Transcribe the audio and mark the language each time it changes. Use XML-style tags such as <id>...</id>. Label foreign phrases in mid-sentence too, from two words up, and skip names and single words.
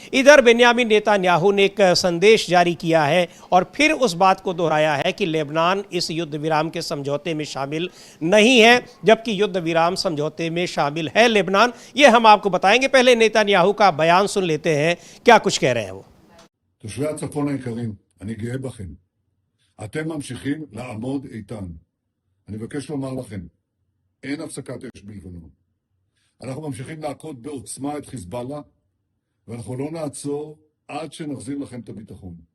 <hi>इधर बेन्यामिन नेतन्याहू ने एक संदेश जारी किया है और फिर उस बात को दोहराया है कि लेबनान इस युद्ध विराम के समझौते में शामिल नहीं है, जबकि युद्ध विराम समझौते में शामिल है लेबनान। ये हम आपको बताएंगे। पहले नेतन्याहू का बयान सुन लेते हैं, क्या कुछ कह रहे हैं वो।</hi> <he>תושבי הצפון היקרים, אני גאה בכם. אתם ממשיכים לעמוד איתן. אני מבקש לומר לכם, אין הפסקת אש בלבנון. אנחנו ממשיכים להכות בעוצמה את חיזבאללה, ואנחנו לא נעצור עד שנחזיר לכם את הביטחון.</he>